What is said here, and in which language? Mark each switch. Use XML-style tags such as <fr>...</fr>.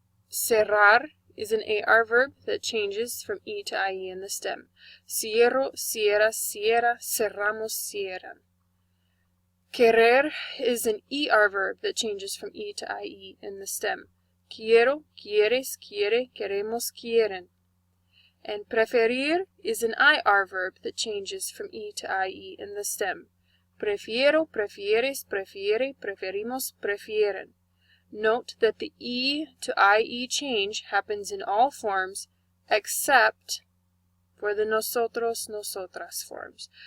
<en>Cerrar is an AR verb that changes from E to IE in the stem.</en> <es>Cierro, cierras, cierra, cerramos, cierran.</es> <en>Querer is an ER verb that changes from E to IE in the stem.</en> <es>Quiero, quieres, quiere, queremos, quieren.</es> <en>And preferir is an IR verb that changes from E to IE in the stem.</en> <es>Prefiero, prefieres, prefiere, preferimos, prefieren.</es> <en>Note that the E to IE change happens in all forms except for the nosotros, nosotras forms.</en>